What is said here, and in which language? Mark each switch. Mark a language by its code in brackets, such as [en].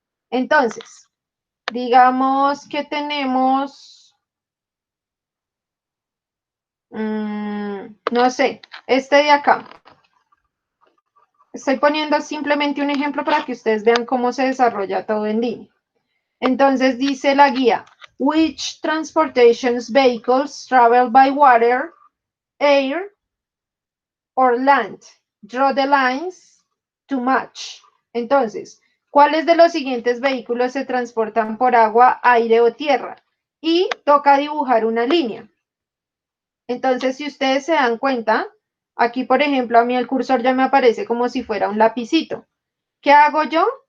[es] Entonces, digamos que tenemos, no sé, este de acá. Estoy poniendo simplemente un ejemplo para que ustedes vean cómo se desarrolla todo en línea. Entonces dice la guía, [en] which transportation vehicles travel by water, air, or land? Draw the lines to match. [es] Entonces, ¿cuáles de los siguientes vehículos se transportan por agua, aire o tierra? Y toca dibujar una línea. Entonces, si ustedes se dan cuenta, aquí, por ejemplo, a mí el cursor ya me aparece como si fuera un lapicito. ¿Qué hago yo?